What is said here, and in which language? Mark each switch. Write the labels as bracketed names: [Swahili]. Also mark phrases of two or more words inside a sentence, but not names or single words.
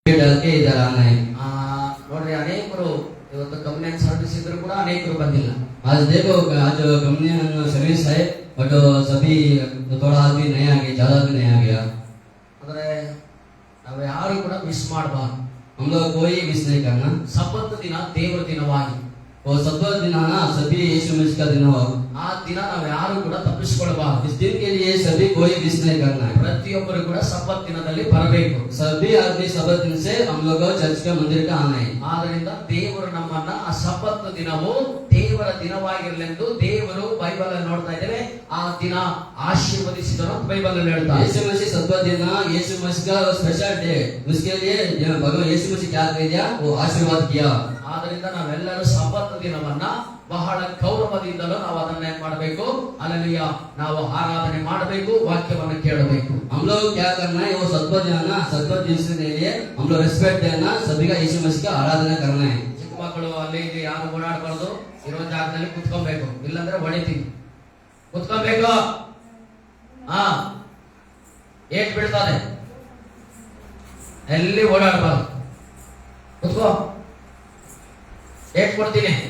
[Hindi] के इधर आना है। [Kannada] ನೋಡ್ರಿ, ಅನೇಕರು ಇವತ್ತು [English] communion service [Kannada] ಇದ್ರು ಕೂಡ ಅನೇಕರು ಬಂದಿಲ್ಲ. [Hindi] आज देखो आज [English] communion service [Hindi] है बट सभी थोड़ा आदमी नहीं आ गया, ज्यादा भी नहीं आ गया। [Kannada] ಅಂದ್ರೆ ನಾವು ಯಾರು ಕೂಡ ಮಿಸ್ ಮಾಡಬಾರ್ದು. [Hindi] हम लोग कोई मिस नहीं करना। [Kannada] ಸಬ್ಬತ್ ದಿನ ದೇವರ ದಿನವಾಗಿ, [Hindi] वो सब्बत दिन आना सभी यीशु मसीह का दिन हो, [Kannada] ಆ ದಿನ ನಾವು ಯಾರು ಕೂಡ ತಪ್ಪಿಸಿಕೊಳ್ಳಬಾರದು. [Hindi] इस दिन के लिए सभी कोई मिस नहीं करना है। [Kannada] ಪ್ರತಿಯೊಬ್ಬರು ಕೂಡ ಸಬ್ಬತ್ ದಿನದಲ್ಲಿ ಬರಬೇಕು. [Hindi] सभी आदमी सब्बत दिन से हम लोग चर्च के मंदिर का आना है। [Kannada] ಆದ್ದರಿಂದ ದೇವರು ನಮ್ಮನ್ನ ಆ ಸಬ್ಬತ್ ದಿನವು ದೇವರ ದಿನವಾಗಿರಲೆಂದು ದೇವರು ಬೈಬಲ್ ಅಲ್ಲಿ ನೋಡ್ತಾ ಇದ್ದೇವೆ. ಆ ದಿನ ಆಶೀರ್ವದಿಸಿದನು ಅಂತ ಬೈಬಲ್ ಅಲ್ಲಿ ಹೇಳ್ತಾರೆ. [Hindi] यीशु मसीह सब्बत दिन यीशु मसीह का [English] special day, [Hindi] उसके लिए भगवान यीशु मसीह क्या कर दिया, वो आशीर्वाद किया। [Kannada] ಆದ್ದರಿಂದ ನಾವೆಲ್ಲರೂ ಸಬ್ಬತ್ ದಿನವನ್ನ ಬಹಳ ಗೌರವದಿಂದಲೂ ನಾವು ಅದನ್ನ ಏನ್ ಮಾಡಬೇಕು, ಅಲ್ಲೆಲೂಯ, ನಾವು ಆರಾಧನೆ ಮಾಡಬೇಕು, ವಾಕ್ಯವನ್ನು ಕೇಳಬೇಕು. [Hindi] हम लोग क्या करना है, वो सब्बत दिन ना, सब्बत दिन के लिए हम लोग रेस्पेक्ट देना, सभी का यीशु मसीह का आराधना करना है। [Kannada] ಚಿಕ್ಕ ಮಕ್ಕಳು ಅಲ್ಲಿ ಇಲ್ಲಿ ಯಾರು ಓಡಾಡಬಾರ್ದು, ಇರೋ ಜಾಗದಲ್ಲಿ ಕುತ್ಕೊಬೇಕು, ಇಲ್ಲಾಂದ್ರೆ ಹೊಡಿತೀವಿ. ಕುತ್ಕೊಬೇಕು. ಏಟ್ ಬೀಳ್ತದೆ, ಎಲ್ಲಿ ಓಡಾಡಬಾರ್ದು. ಕುತ್ಕೋ, ಏಟ್ ಕೊಡ್ತೀನಿ.